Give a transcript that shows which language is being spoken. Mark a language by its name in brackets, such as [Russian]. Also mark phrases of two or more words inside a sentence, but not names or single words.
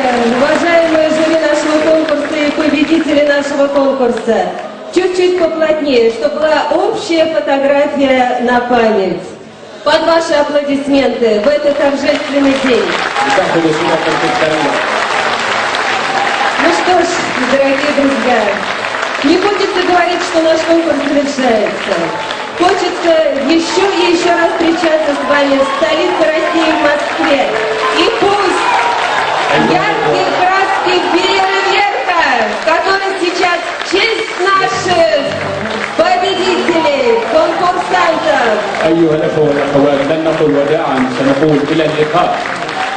[Russian] уважаемые жюри нашего конкурса и победители нашего конкурса. Чуть-чуть поплотнее, чтобы была общая фотография на память. Под ваши аплодисменты в этот торжественный день. [Arabic] لتأخذ صورة تذكارية. [Russian] Ну что ж, дорогие друзья, не хочется говорить, что наш конкурс завершается. Хочется еще и еще раз встречаться с вами в столице России, в Москве. И пусть яркие краски фейерверка, который сейчас в честь наших победителей, конкурсантов. [Arabic] أيها الأخوة والأخوات لن نقول وداعا سنقول إلى اللقاء.